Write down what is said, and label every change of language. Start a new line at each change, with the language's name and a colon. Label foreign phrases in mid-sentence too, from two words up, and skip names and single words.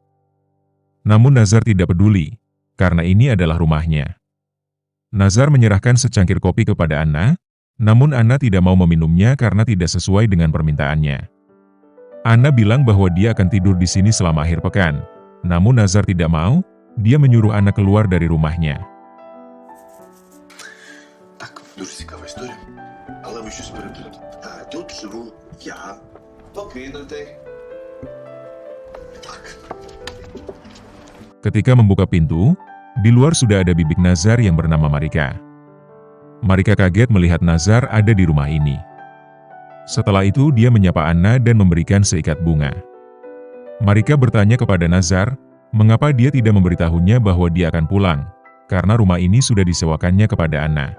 Indonesian: Namun Nazar tidak peduli, karena ini adalah rumahnya. Nazar menyerahkan secangkir kopi kepada Anna, namun Anna tidak mau meminumnya karena tidak sesuai dengan permintaannya. Anna bilang bahwa dia akan tidur di sini selama akhir pekan. Namun Nazar tidak mau, dia menyuruh Anna keluar dari rumahnya.
Ukrainian: Так, дуже цікава історія. Але ви щось переплутали. Тут живу я. Покинутий. Так.
Indonesian: Ketika membuka pintu, di luar sudah ada bibik Nazar yang bernama Marika. Marika kaget melihat Nazar ada di rumah ini. Setelah itu dia menyapa Anna dan memberikan seikat bunga. Marika bertanya kepada Nazar, mengapa dia tidak memberitahunya bahwa dia akan pulang, karena rumah ini sudah disewakannya kepada Anna.